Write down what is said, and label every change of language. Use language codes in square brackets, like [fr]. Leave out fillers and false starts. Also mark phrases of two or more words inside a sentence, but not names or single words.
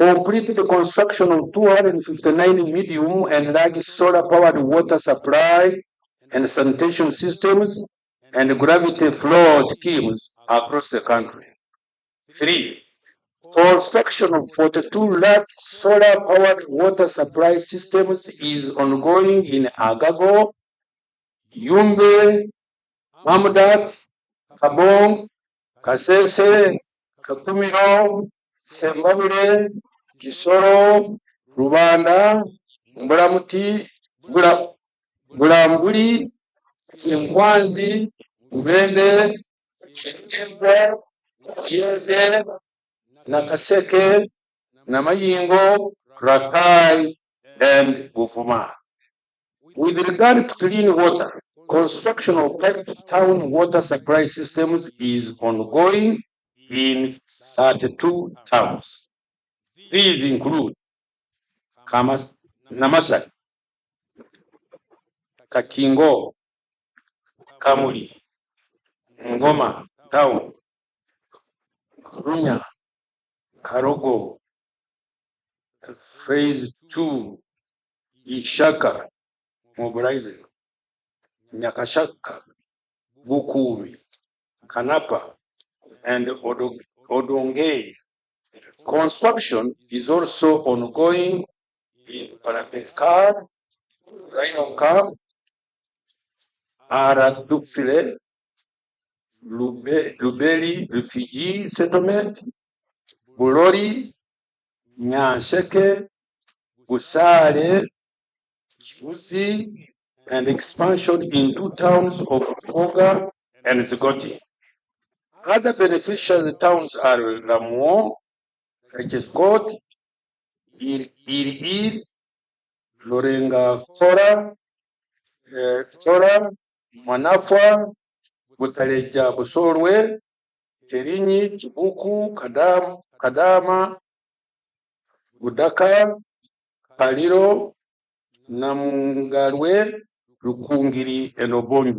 [en] completed the construction of 259 medium and large solar-powered water supply and sanitation systems and gravity flow schemes across the country. 3. Construction of 42 large solar-powered water supply systems is ongoing in Agago, Yumbe, Mamudat, Kabong, Kasese, Kakumiro, Sembabule, Kisoro, Rubanda, Mbulamuti, Bulambuli, Chinkwanzi, Mubende, Chikemba, Yende, Nakaseke, Namayingo, Rakai, and Bufuma. With regard to clean water, construction of piped town water supply systems is ongoing in 32 towns. These include Namasa, Kakingo, Kamuli, Ngoma Town, Runya, Karogo, Phase 2, Ishaka, Mobilizing, Nyakashaka, Bukumi, Kanapa, and Odongei. Construction is also ongoing in Parapekar, Rainokar, Aradukfile, Lubeli Refugee Settlement, Bulori, Nyanseke, Busale, Chibuzi, and expansion in 2 towns of Foga and Zigoti. Other beneficial towns are Lamuo, Rechescott, Il, Lorenga Kora, Chora, Manafwa, Butaleja Busorwe, Terini, Chibuku, Kadama, Budaka, Paliro, Namungalwe, Lukungiri, and Obonyi.